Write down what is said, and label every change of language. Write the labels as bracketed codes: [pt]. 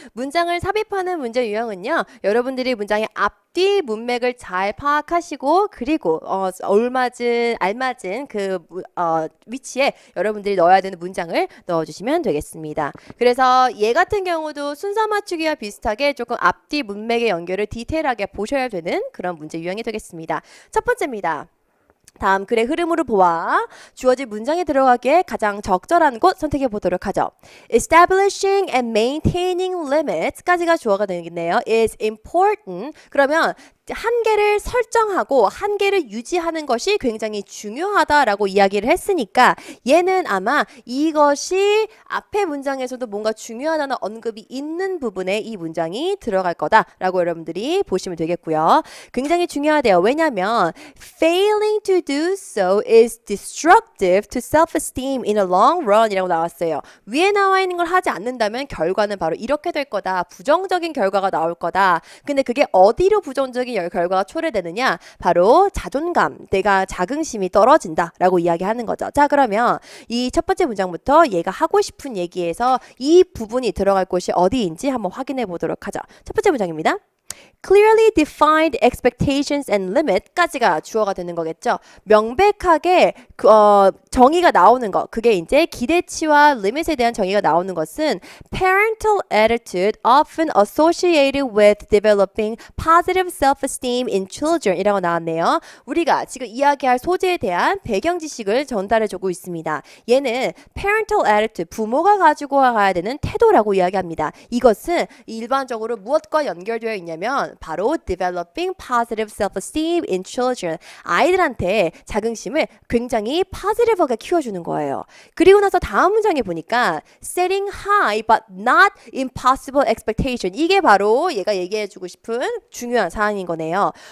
[ko] 문장을 삽입하는 문제 유형은요, 여러분들이 문장의 앞뒤 문맥을 잘 파악하시고 그리고 알맞은 그 위치에 여러분들이 넣어야 되는 문장을 넣어주시면 되겠습니다. 그래서 얘 같은 경우도 순서 맞추기와 비슷하게 조금 앞뒤 문맥의 연결을 디테일하게 보셔야 되는 그런 문제 유형이 되겠습니다. 첫 번째입니다. 다음 글의 흐름으로 보아 주어진 문장에 들어가기에 가장 적절한 곳 선택해 보도록 하죠. [en] Establishing and maintaining limits까지가 [ko] 주어가 되겠네요. [en] is important. [ko] 그러면 한계를 설정하고 한계를 유지하는 것이 굉장히 중요하다라고 이야기를 했으니까 얘는 아마 이것이 앞의 문장에서도 뭔가 중요하다는 언급이 있는 부분에 이 문장이 들어갈 거다라고 여러분들이 보시면 되겠고요. 굉장히 중요하대요. 왜냐하면 [en] failing to do so is destructive to self-esteem in a long run [ko] 이라고 나왔어요. 위에 나와 있는 걸 하지 않는다면 결과는 바로 이렇게 될 거다. 부정적인 결과가 나올 거다. 근데 그게 어디로 부정적인 결과가 초래되느냐? 바로 자존감, 내가 자긍심이 떨어진다라고 이야기하는 거죠. 자, 그러면 이 첫 번째 문장부터 얘가 하고 싶은 얘기에서 이 부분이 들어갈 곳이 어디인지 한번 확인해 보도록 하죠. 첫 번째 문장입니다. [en] Clearly defined expectations and limit까지가 [ko] 주어가 되는 거겠죠. 명백하게 정의가 나오는 것, 그게 이제 기대치와 limit에 대한 정의가 나오는 것은 [en] parental attitude often associated with developing positive self-esteem in children [ko] 이라고 나왔네요. 우리가 지금 이야기할 소재에 대한 배경 지식을 전달해주고 있습니다. 얘는 parental attitude, 부모가 가지고 가야 되는 태도라고 이야기합니다. 이것은 일반적으로 무엇과 연결되어 있냐면 바로 [en] developing positive self-esteem in children. [ko] 아이들한테 자긍심을 굉장히 positive하게 키워주는 거예요. 그리고 나서 다음 문장에 보니까 [en] setting high but not impossible expectation. [ko] 이게 바로 얘가 얘기해주고 싶은 중요한 사항인 거네요.